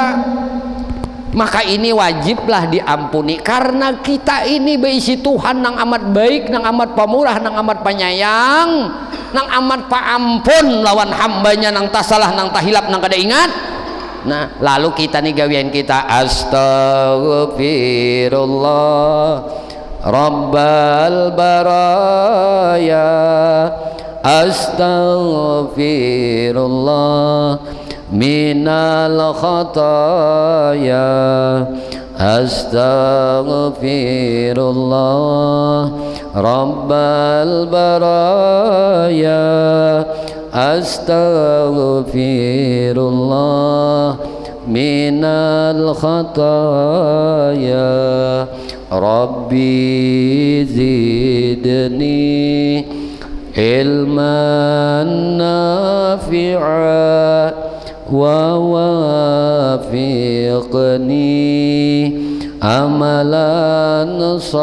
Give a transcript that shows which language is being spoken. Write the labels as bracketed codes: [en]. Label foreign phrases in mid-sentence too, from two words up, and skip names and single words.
[bjn] Maka ini wajiblah diampuni karena kita ini beisi Tuhan nang amat baik, nang amat pemurah, nang amat penyayang, nang amat paampun lawan hambanya nang tasalah, nang tahilap, nang kada ingat. Nah lalu kita nih gawian kita [ar] أستغفر الله رب البرايا، أستغفر الله من الخطايا، أستغفر الله رب البرايا, أستغفر الله من الخطايا، رب زدني علما نافعا ووفقني عملا